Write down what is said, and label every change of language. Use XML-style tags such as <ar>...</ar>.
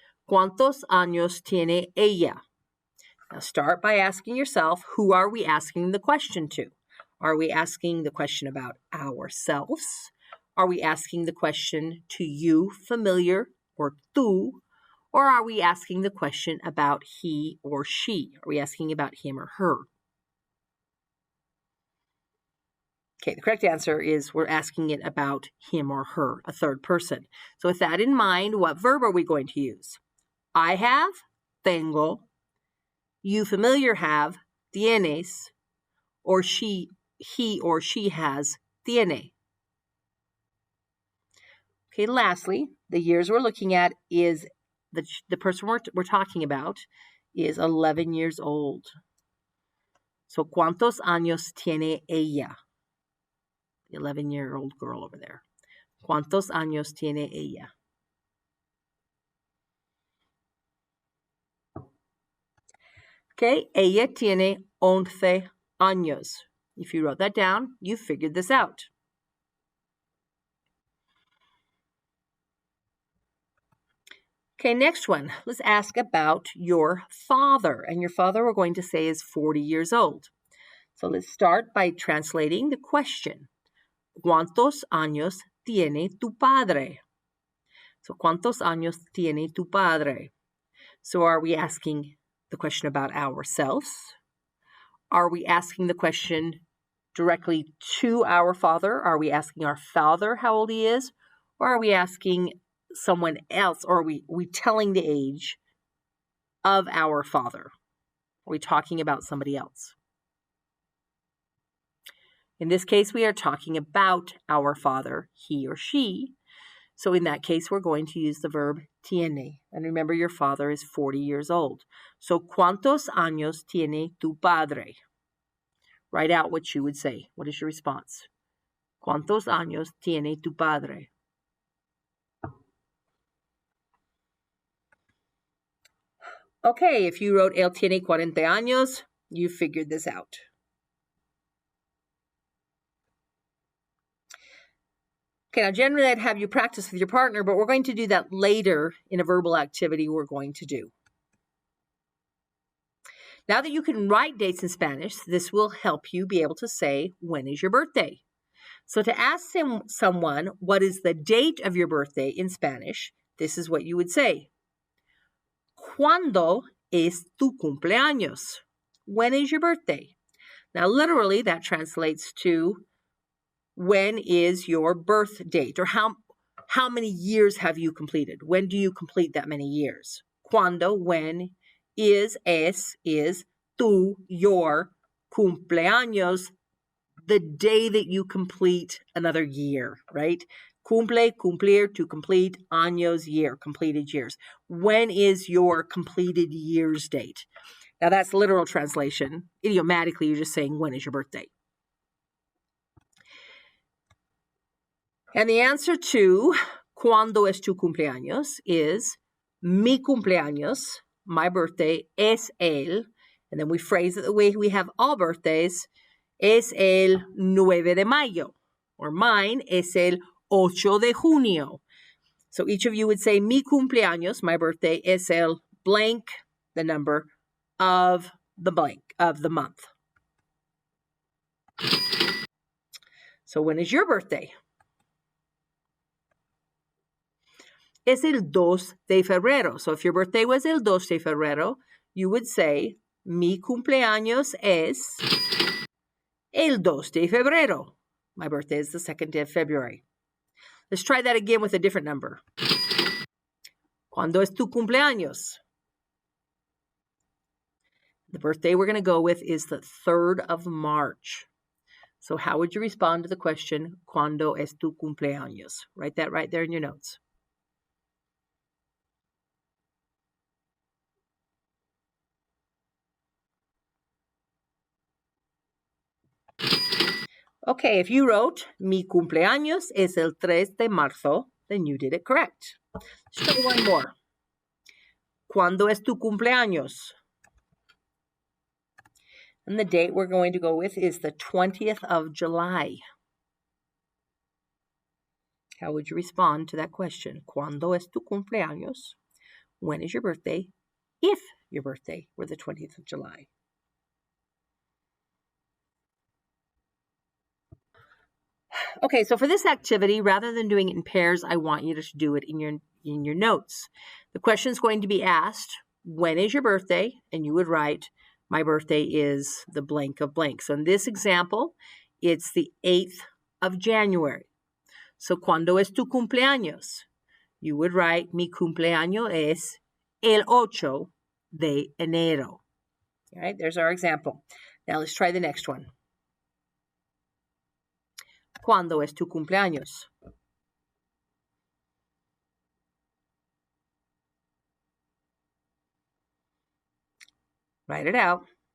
<es>¿Cuántos años tiene ella?</es> <en>Now start by asking yourself, who are we asking the question to? Are we asking the question about ourselves? Are we asking the question to you, familiar, or tú? Or are we asking the question about he or she? Are we asking about him or her? Okay, the correct answer is we're asking it about him or her, a third person. So with that in mind, what verb are we going to use? I have, tengo. You familiar have, tienes. Or he or she has, tiene. Okay, lastly, the years we're looking at is the person we're talking about is 11 years old.</en> <es>So, ¿cuántos años tiene ella?</es> <en>The 11-year-old girl over there.</en> <es>¿Cuántos años tiene ella? Okay, ella tiene 11 años.</es> <en>If you wrote that down, you figured this out. Okay, next one. Let's ask about your father. And your father, we're going to say, is 40 years old. So let's start by translating the question.</en> <es>¿Cuántos años tiene tu padre? So, ¿cuántos años tiene tu padre?</es> <en>So, are we asking the question about ourselves? Are we asking the question directly to our father? Are we asking our father how old he is? Or are we asking someone else? Or are we telling the age of our father? Are we talking about somebody else? In this case, we are talking about our father, he or she. So in that case, we're going to use the verb tiene. And remember, your father is 40 years old.</en> <es>So, ¿cuántos años tiene tu padre?</es> <en>Write out what you would say. What is your response?</en> <es>¿Cuántos años tiene tu padre?</es> <en>Okay, if you wrote</en> <es>él tiene 40 años,</es> <en>you figured this out. Okay, now generally I'd have you practice with your partner, but we're going to do that later in a verbal activity we're going to do. Now that you can write dates in Spanish, this will help you be able to say, when is your birthday? So to ask someone what is the date of your birthday in Spanish, this is what you would say.</en> <es>¿Cuándo es tu cumpleaños?</es> <en>When is your birthday? Now literally that translates to when is your birth date, or how many years have you completed? When do you complete that many years? ¿Cuándo, when, es, tu, your, cumpleaños, the day that you complete another year, right?</en> <es>Cumple, cumplir,</es> <en>to complete, años, year, completed years. When is your completed year's date? Now that's literal translation. Idiomatically, you're just saying, when is your birthday? And the answer to</en> <es>¿cuándo es tu cumpleaños?</es> <en>Is</en> <es>mi cumpleaños,</es> <en>my birthday, es el, and then we phrase it the way we have all birthdays,</en> <es>es el 9 de mayo,</es> <en>or mine</en> <es>es el 8 de junio.</es> <en>So each of you would say</en> <es>mi cumpleaños,</es> <en>my birthday, es el blank, the number of the blank, of the month. So when is your birthday?</en> <es>Es el 2 de febrero.</es> <en>So if your birthday was</en> <es>el 2 de febrero,</es> <en>you would say,</en> <es>mi cumpleaños es el 2 de febrero.</es> <en>My birthday is the 2nd of February. Let's try that again with a different number.</en> <es>¿Cuándo es tu cumpleaños?</es> <en>The birthday we're going to go with is the 3rd of March. So how would you respond to the question,</en> <es>¿Cuándo es tu cumpleaños?</es> <en>Write that right there in your notes. Okay, if you wrote,</en> <es>mi cumpleaños es el 3 de marzo,</es> <en>then you did it correct. Let's try one more.</en> <es>¿Cuándo es tu cumpleaños?</es> <en>And the date we're going to go with is the 20th of July. How would you respond to that question?</en> <es>¿Cuándo es tu cumpleaños?</es> <en>When is your birthday? If your birthday were the 20th of July. Okay, so for this activity, rather than doing it in pairs, I want you to do it in your notes. The question is going to be asked, when is your birthday? And you would write, my birthday is the blank of blank. So in this example, it's the 8th of January.</en> <es>So, ¿cuándo es tu cumpleaños?</es> <en>You would write,</en> <es>mi cumpleaños es el 8 de enero.</es> <en>All right, there's our example. Now let's try the next one.</en> <es>¿Cuándo es tu cumpleaños?</es> <en>Write it out.</en>